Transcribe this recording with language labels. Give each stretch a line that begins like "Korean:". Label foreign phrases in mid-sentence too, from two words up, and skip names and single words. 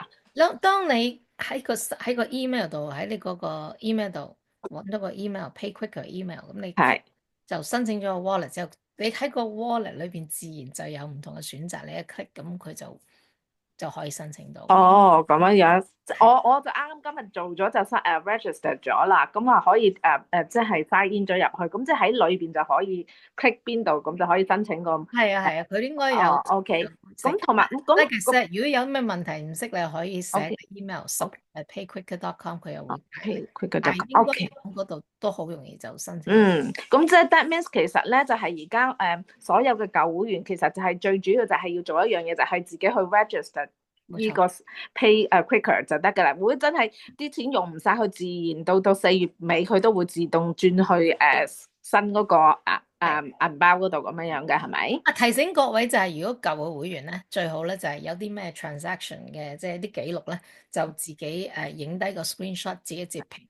Cantonese: 當你喺個 email 度，喺你嗰個 email 度揾到個 email，PayQuicker email，咁你係。就申請咗個 wallet 之後，你喺個 wallet 裏邊自然就有唔同嘅選擇，你一 click 咁佢就可以申請到。哦，咁樣樣，係我就啱啱今日做咗就register 咗啦，咁啊可以即係 sign in 咗入去，咁即係喺裏邊就可以 click 邊度，咁就可以申請個係啊，佢應該有哦 OK，寫。咁同埋
English: like I said，
Cantonese: 如果有咩問題唔識，你可以寫 OK 個 email OK payquicker.com，佢又會解你。佢嗰度但係應該 OK。嗰度都好容易就申請。咁即係
English: that means
Cantonese: 其實咧就係而家所有嘅舊會員其實就係最主要就係要做一樣嘢，就係自己去 register 冇錯。呢個 pay quicker 就得㗎啦。如果真係啲錢用唔晒，佢自然到4月尾佢都會自動轉去新嗰個銀包嗰度咁樣樣嘅，係咪？提醒各位就係，如果舊嘅會員咧，最好咧就係有啲咩 transaction 嘅，即係啲記錄咧，就自己影低個 screenshot，自己截屏。